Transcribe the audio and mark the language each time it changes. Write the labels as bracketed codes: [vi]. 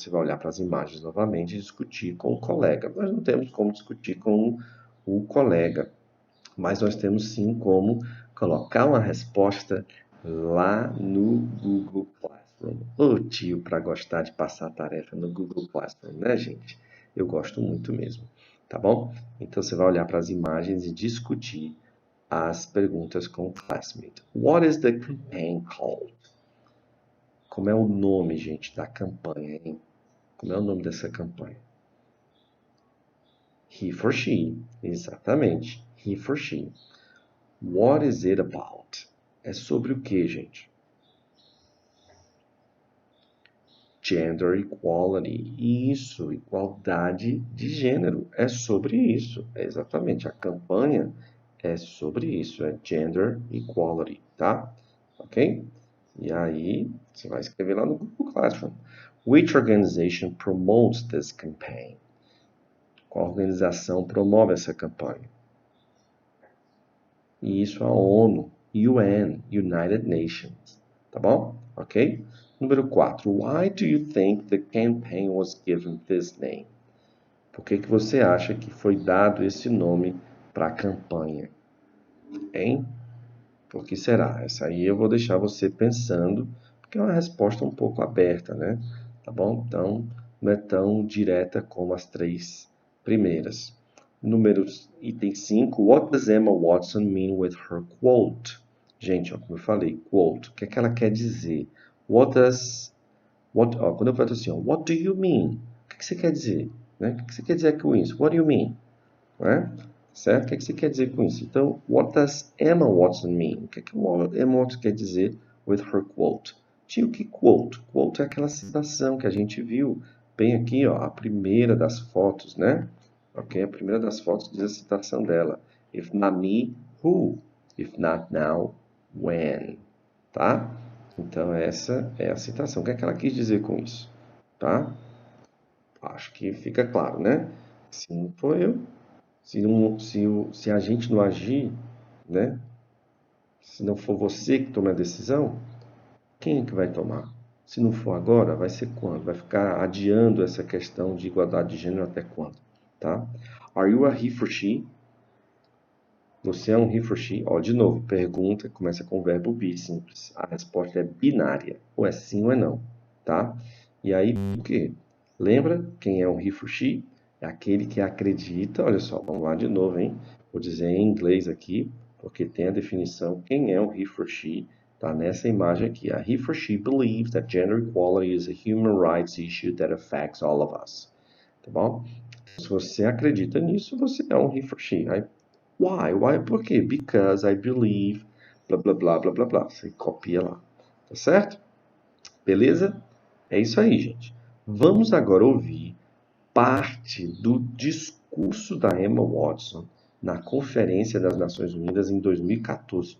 [pt] Você vai olhar para as imagens novamente e discutir com o colega. Nós não temos como discutir com o colega, mas nós temos sim como colocar uma resposta lá no Google Classroom. Ô tio, para gostar de passar a tarefa no Google Classroom, né, gente? Eu gosto muito mesmo, tá bom? Então você vai olhar para as imagens e discutir as perguntas com o classmate. [en] What is the campaign called? [pt] Como é o nome, gente, da campanha, hein? Como é o nome dessa campanha? [en] He for she. [pt] Exatamente. [en] He for she. What is it about? [pt] É sobre o que, gente? [en] Gender equality. [pt] Isso, igualdade de gênero. É sobre isso. É exatamente. A campanha é sobre isso. É gender equality, tá? Ok? E aí, você vai escrever lá no Google Classroom. [en] Which organization promotes this campaign? [pt] Qual organização promove essa campanha? E isso a ONU, UN, United Nations. Tá bom? Ok? Número 4. [en] Why do you think the campaign was given this name? [pt] Por que você acha que foi dado esse nome para a campanha? Hein? Por que será? Essa aí eu vou deixar você pensando, porque é uma resposta um pouco aberta, né? Tá bom? Então, não é tão direta como as três primeiras. Item 5. [en] What does Emma Watson mean with her quote? [pt] Gente, ó, como eu falei, quote. O que é que ela quer dizer? Quando eu falo assim, ó, [en] what do you mean? [pt] O que você quer dizer? Né? O que você quer dizer com isso? [en] What do you mean? [pt] Não é? Certo? O que você quer dizer com isso? [en] Então, what does Emma Watson mean? [pt] O que Emma Watson quer dizer [en] with her quote? [pt] Tio, que quote? Quote é aquela citação que a gente viu bem aqui, ó, a primeira das fotos, né? Ok? A primeira das fotos diz a citação dela. [en] If not me, who? If not now, when? [pt] Tá? Então, essa é a citação. O que é que ela quis dizer com isso? Tá? Acho que fica claro, né? Se não for eu, se a gente não agir, né? Se não for você que toma a decisão, quem é que vai tomar? Se não for agora, vai ser quando? Vai ficar adiando essa questão de igualdade de gênero até quando? Tá? [en] Are you a he for she? [pt] Você é um he for she? Ó, de novo, pergunta, começa com o verbo be, simples. A resposta é binária, ou é sim ou é não, tá? E aí, o quê? Lembra quem é um he for she? É aquele que acredita, olha só, vamos lá de novo, hein? Vou dizer em inglês aqui, porque tem a definição, quem é um he for she? Tá nessa imagem aqui. [en] A he for she believes that gender equality is a human rights issue that affects all of us. [pt] Tá bom? Se você acredita nisso, você é um he for she. Aí, why? Why? Por quê? [en] Because I believe, [pt] blá, blá, blá, blá, blá, blá. Você copia lá. Tá certo? Beleza? É isso aí, gente. Vamos agora ouvir parte do discurso da Emma Watson na Conferência das Nações Unidas em 2014.